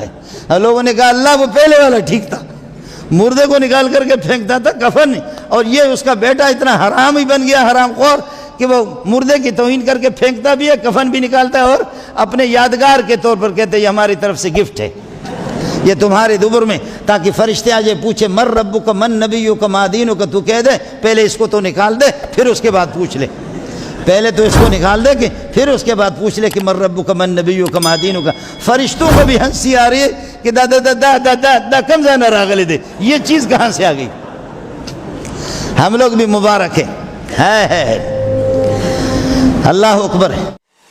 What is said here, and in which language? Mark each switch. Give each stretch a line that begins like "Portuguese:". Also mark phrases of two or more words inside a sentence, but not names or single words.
Urdu: اور لوگوں نے کہا اللہ وہ پہلے والا ٹھیک تھا، مردے کو نکال کر کے پھینکتا تھا کفن، اور یہ اس کا بیٹا اتنا حرام ہی بن گیا، حرام خور، کہ وہ مردے کی توہین کر کے پھینکتا بھی ہے، کفن بھی نکالتا ہے، اور اپنے یادگار کے طور پر کہتے ہیں یہ ہماری طرف سے گفٹ ہے، یہ تمہارے دبر میں، تاکہ فرشتے آ جائے پوچھے
Arabic: من ربک من نبیک ما دینک،
Urdu: تو کہہ دے پہلے اس کو تو نکال دے پھر اس کے بعد پوچھ لے، پہلے تو اس کو نکال دے کہ پھر اس کے بعد پوچھ لے کہ
Arabic: من ربک من نبیک ما دینک۔
Urdu: فرشتوں کو بھی ہنسی آ رہی ہے کہ
Pashto: دا دا دا دا دا دا دا کم زیادہ راغلے دے،
Urdu: یہ چیز کہاں سے آ گئی؟ ہم لوگ بھی مبارک ہیں، ہے
Arabic: اللہ اکبر
Urdu: ہے۔